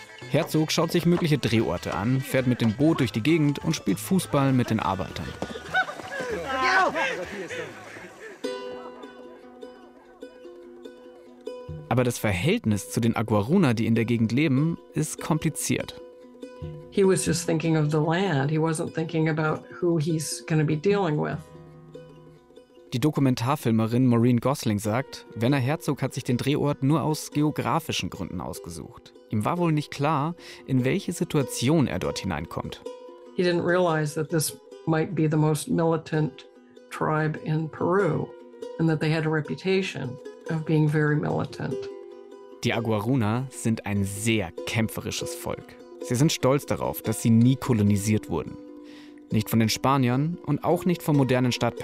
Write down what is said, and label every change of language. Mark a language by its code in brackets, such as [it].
[de] Herzog schaut sich mögliche Drehorte an, fährt mit dem Boot durch die Gegend und spielt Fußball mit den Arbeitern. Aber das Verhältnis zu den Aguaruna, die in der Gegend leben, ist kompliziert. [en] He was just thinking of the land. He wasn't thinking about who he's going to be dealing with. [de] Die Dokumentarfilmerin Maureen Gosling sagt, Werner Herzog hat sich den Drehort nur aus geografischen Gründen ausgesucht. Ihm war wohl nicht klar, in welche Situation er dort hineinkommt. [en] He didn't realize that this might be the most militant tribe in Peru and that they had a reputation of being very militant. [de] Die Aguaruna sind ein sehr kämpferisches Volk. Sie sind stolz darauf, dass sie nie kolonisiert wurden. Nicht von den Spaniern und auch nicht vom modernen Staat Peru.